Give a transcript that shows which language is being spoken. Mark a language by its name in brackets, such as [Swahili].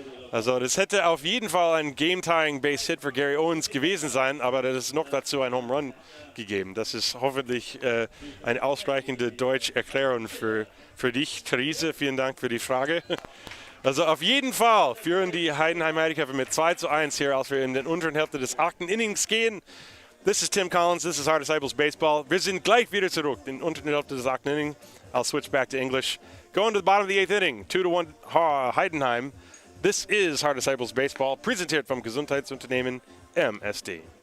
[German] Also das hätte auf jeden Fall ein Game-Tying Base-Hit für Gary Owens gewesen sein, aber das ist noch dazu ein Home Run gegeben. Das ist hoffentlich eine ausreichende Deutsch-Erklärung für dich, Therese. Vielen Dank für die Frage. Also auf jeden Fall führen die Heidenheim Heideköpfe mit 2-1 hier, als wir in den unteren Hälfte des 8. Innings gehen. [English] This is Tim Collins, this is Hard Disciples Baseball. [German] Wir sind gleich wieder zurück in der unteren Hälfte des 8. Innings. [English] I'll switch back to English. Going to the bottom of the 8th inning, 2-1 Heidenheim. This is Hard Disciples Baseball, [German] präsentiert vom Gesundheitsunternehmen MSD.